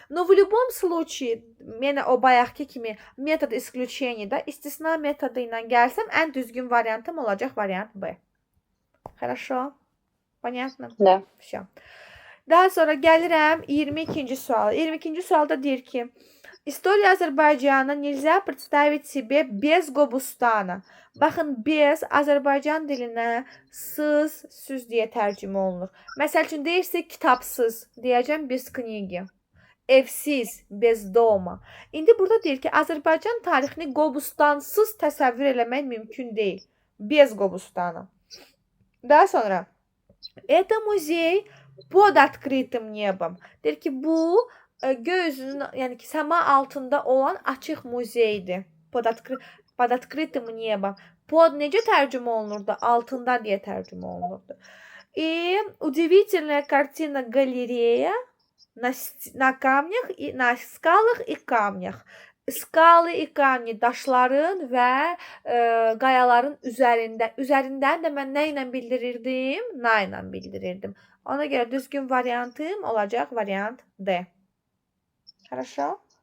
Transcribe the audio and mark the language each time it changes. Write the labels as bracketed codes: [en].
[ru] Но в любом случае, [az] yenə o bayaqki kimi metod исключения-da istisna metodu ilə gəlsəm, ən düzgün variantım olacaq variant B. [ru] Хорошо? Понятно? Да. Всё. [az] Daha sonra gəlirəm 22-ci suala. 22-ci sualda deyir ki, [ru] История Азербайджана нельзя представить себе без Qobustana. [az] Baxın, bez Azərbaycan dilinə söz deyə tərcümə olunur. Məsəl üçün deyirsək kitabsız, deyəcəm [ru] bez knigi. [az] Evsiz, [ru] bez doma. [az] İndi burada deyir ki, Azərbaycan tarixini Qobustansız təsəvvür eləmək mümkün deyil. [ru] Bez Qobustana. [az] Daha sonra [ru] это музей под открытым небом. [az] Deyir ki, bu göğsünün, yəni ki, səma altında olan açıq muzeydir. [ru] Под открытым небом. [az] Под necə tərcümə olunurdu? Altında deyə tərcümə olunurdu. [ru] И удивительная картина галерея на камнях и на скалах и камнях. Skalı и камни, [az] daşların və qayaların üzərindən də mən nə ilə bildirirdim? Na ilə bildirirdim. Ona görə düzgün variantım olacaq variant D. [ru] Хорошо?